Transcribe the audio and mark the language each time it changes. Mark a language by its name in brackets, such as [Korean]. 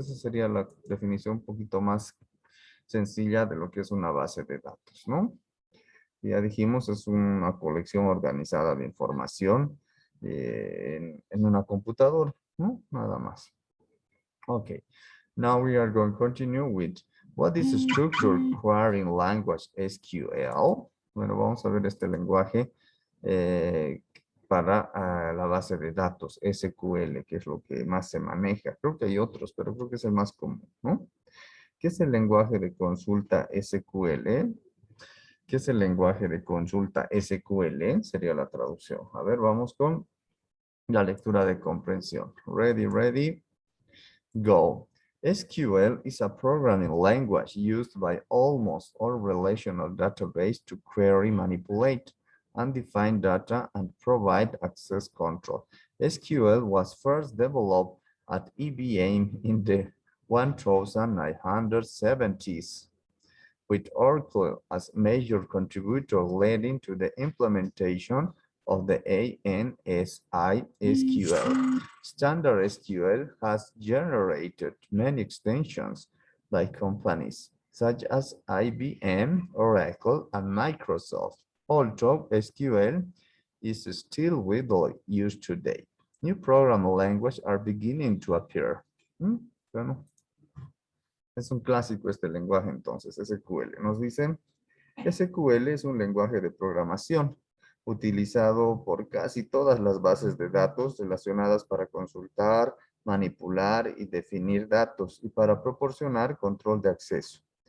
[Spanish] Esa sería la definición un poquito más sencilla de lo que es una base de datos, ¿no? Ya dijimos, es una colección organizada de información en una computadora, ¿no? Nada más. Okay. [English] Now we are going to continue with what is structured querying language, SQL. [Spanish] Bueno, vamos a ver este lenguaje para la base de datos, SQL, que es lo que más se maneja. Creo que hay otros, pero creo que es el más común, ¿no? ¿Qué es el lenguaje de consulta SQL? ¿Qué es el lenguaje de consulta SQL? Sería la traducción. A ver, vamos con la lectura de comprensión. [English] Ready, go. SQL is a programming language used by almost all relational databases to query, manipulate, and define data and provide access control. SQL was first developed at IBM in the 1970s, with Oracle as major contributor leading to the implementation of the ANSI SQL. Standard SQL has generated many extensions by companies such as IBM, Oracle, and Microsoft, although SQL is still widely used today. New programming languages are beginning to appear. [Spanish] Bueno, es un clásico este lenguaje entonces, SQL. Nos dicen, SQL es un lenguaje de programación utilizado por casi todas las bases de datos relacionadas para consultar, manipular y definir datos y para proporcionar control de acceso.